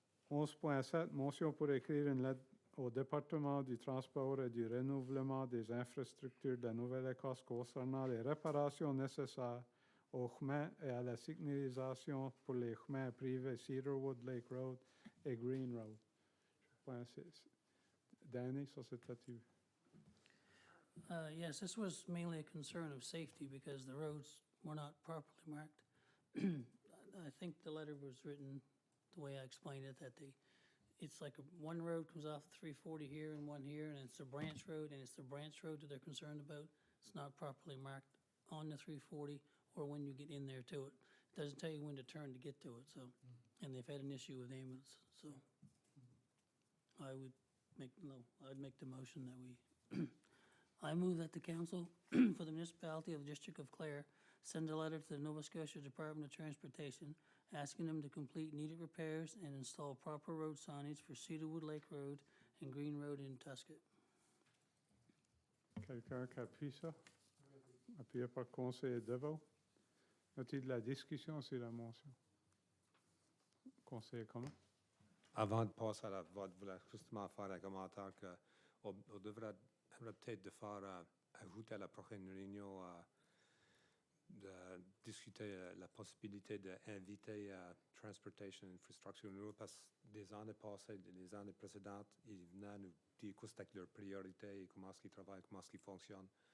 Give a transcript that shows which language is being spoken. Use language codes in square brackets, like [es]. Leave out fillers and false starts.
[fr] 11.7, motion pour écrire une lettre au département du transport et du renouvellement des infrastructures de la Nouvelle-Écosse concernant les réparations nécessaires aux chemins et à la signalisation pour les chemins privés Cedarwood Lake Road et Green Road. Je pense que Danny, ça c'était tu. [en] Yes, this was mainly a concern of safety because the roads were not properly marked. I think the letter was written the way I explained it, that it's like one road comes off 340 here and one here, and it's a branch road, and it's the branch road that they're concerned about. It's not properly marked on the 340 or when you get in there to it. It doesn't tell you when to turn to get to it, so, and they've had an issue with ambulance, so I'd make the motion that we, I move that the Council for the Municipality of the District of Clare send a letter to the Nova Scotia Department of Transportation asking them to complete needed repairs and install proper road signage for Cedarwood Lake Road and Green Road in Tuscott. [fr] Quelqu'un qui appuie ça? Appuyé par le conseiller Deveau. Y a-t-il de la discussion sur la motion? Conseiller comment? Avant de passer à la vote, je voulais justement faire un commentaire qu'on devrait peut-être de faire ajouter à la prochaine réunion de discuter la possibilité d'inviter Transportation Infrastructure Renewal parce que des années passées, des années précédentes, ils venaient nous dire quoi c'est leurs priorités et comment est-ce qu'ils travaillent, comment est-ce qu'ils fonctionnent.